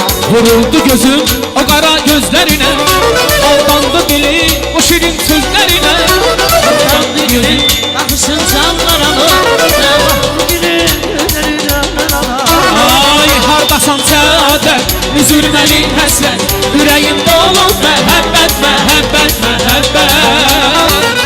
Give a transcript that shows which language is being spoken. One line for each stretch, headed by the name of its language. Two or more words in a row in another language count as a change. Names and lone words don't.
Turkish: Vuruldu gözüm o kara gözlerine, aldandı dili o şirin sözlerine. Aldandı gülüm bakışın canlar alır.
Azerbaijani: Ay hardasan səadət, üzülməli həsrət, ürəyim dolu məhəbbət, məhəbbət, məhəbbət.